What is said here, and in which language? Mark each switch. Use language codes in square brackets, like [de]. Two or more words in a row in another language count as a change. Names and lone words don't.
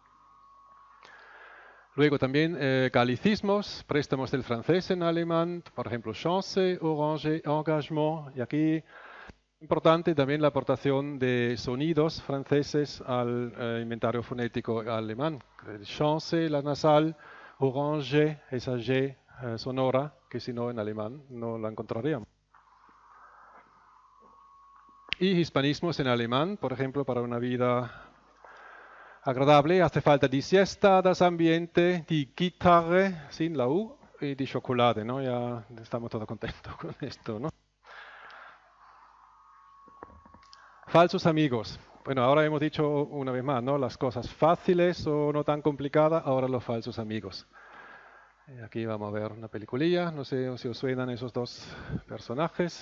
[es] Luego también galicismos, préstamos del francés en alemán, por ejemplo, chance, orange, engagement, y aquí importante también la aportación de sonidos franceses al inventario fonético alemán. Chance, la nasal, orange, esa G sonora, que si no en alemán no la encontraríamos. Y hispanismos en alemán, por ejemplo, para una vida agradable hace falta [de] die siesta, das ambiente, die Gitarre, [es] sin la U, y [de] die chocolate, [es] ¿no? Ya estamos todos contentos con esto, ¿no? Falsos amigos. Bueno, ahora hemos dicho una vez más, ¿no? Las cosas fáciles o no tan complicadas, ahora los falsos amigos. Aquí vamos a ver una peliculilla, no sé si os suenan esos dos personajes.